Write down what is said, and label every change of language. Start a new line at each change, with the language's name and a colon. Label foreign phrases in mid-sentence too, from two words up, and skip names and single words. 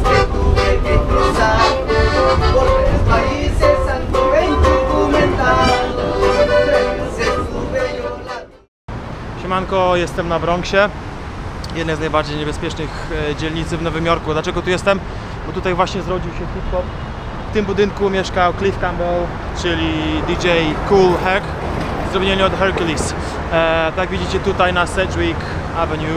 Spanish: que tuve que cruzar, por 3 países anduve indocumentado, 3 veces estuve yo la...
Polish: Siemanko, jestem na Bronxie, jednej z najbardziej niebezpiecznych dzielnicy w Nowym Jorku. Dlaczego tu jestem? Bo tutaj właśnie zrodził się hip-hop. W tym budynku mieszkał Cliff Campbell, czyli DJ Kool Herc, zrobieni od Hercules. Tak widzicie tutaj na Sedgwick Avenue.